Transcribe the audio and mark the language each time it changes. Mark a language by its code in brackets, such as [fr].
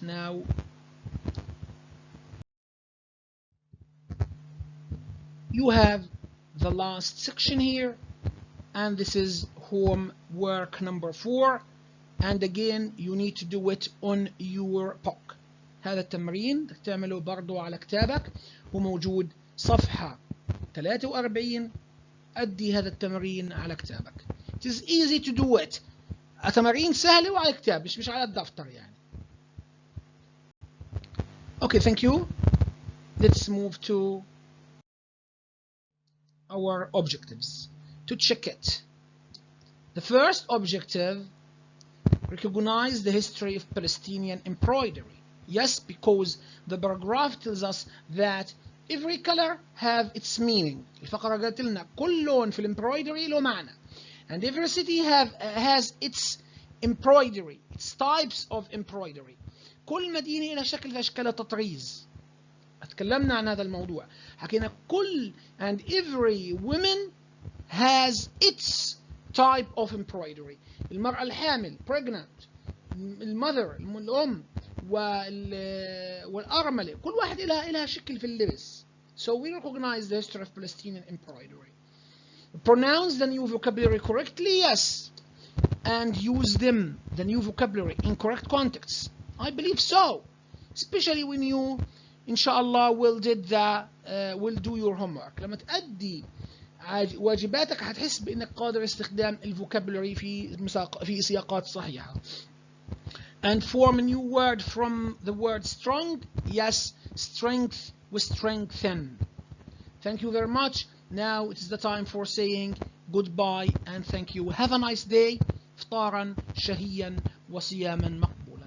[en] Now, you have the last section here, and this is homework number 4, and again you need to do it on your book. [ar] هذا التمرين تعمله برضو على كتابك وموجود صفحة 43. أدي هذا التمرين على كتابك. [en] It is easy to do it. [ar] تمارين سهلة وعلى كتاب مش على الدفتر يعني. [en] Okay, thank you. Let's move to our objectives to check it. The first objective, recognize the history of Palestinian embroidery. Yes, because the paragraph tells us that every color have its meaning. [ar] الفقرة قالت لنا كل لون في الامبرويدري له معنى. [en] And every city has its embroidery, its types of embroidery. [ar] كل مدينة لها شكل في أشكال التطريز. اتكلمنا عن هذا الموضوع. حكينا كل [en] and every woman has its type of embroidery. [ar] المرأة الحامل pregnant, المother الأم والأرملة كل واحد لها شكل في اللبس. [en] So we recognize the history of Palestinian embroidery. Pronounce the new vocabulary correctly, yes, and use them, the new vocabulary, in correct contexts. I believe so, especially when you inshallah will do your homework. [ar] لما تأدي واجباتك هتحس بأنك قادر استخدام الفوكابولري في سياقات صحيحة. [en] And form a new word from the word strong. Yes, strength with strengthen. Thank you very much. Now it is the time for saying goodbye and thank you. Have a nice day. [ar] إفطارا شهيا وصياما مقبولا.